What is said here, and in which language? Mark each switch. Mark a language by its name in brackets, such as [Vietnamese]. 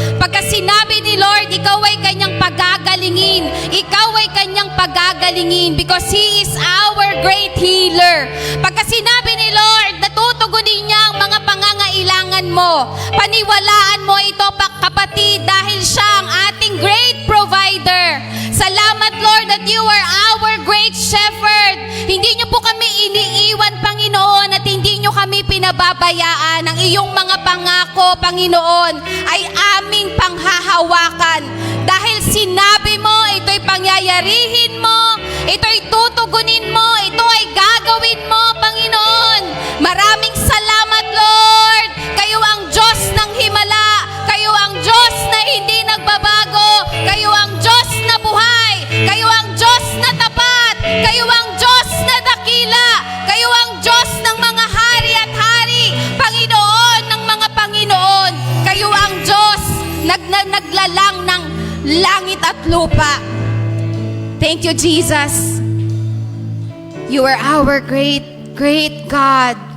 [Filipino] Pagka sinabi ni Lord, ikaw ay kanyang pagagalingin, ikaw ay kanyang pagagalingin, [English] because He is our great healer. [Filipino] Pagka sinabi ni Lord, natutugunin niya ang mga pangangailangan mo. Paniwalaan mo ito, kapatid, dahil siya ang ating [English] great provider. [Filipino] Salamat, [English] Lord, that you are our great shepherd. [Filipino] Hindi niyo po kami iniiwan, Panginoon, at hindi niyo kami pinababayaan. Ang iyong mga pangako, Panginoon, ay aming panghahawakan. Dahil sinabi mo, ito'y pangyayarihin mo, ito'y tutugunin mo, ito ay gagawin mo, Panginoon. Maraming salamat, Lord. Kayo ang Diyos ng himala. Kayo ang Diyos na hindi nagbabago. Kayo ang Diyos na buhay. Kayo ang Diyos na tapat. Kayo ang Diyos na dakila. Kayo ang Diyos ng mga hari at hari. Panginoon ng mga Panginoon. Kayo ang Diyos naglalang ng langit at lupa. [English] Thank you, Jesus. You are our great, great God.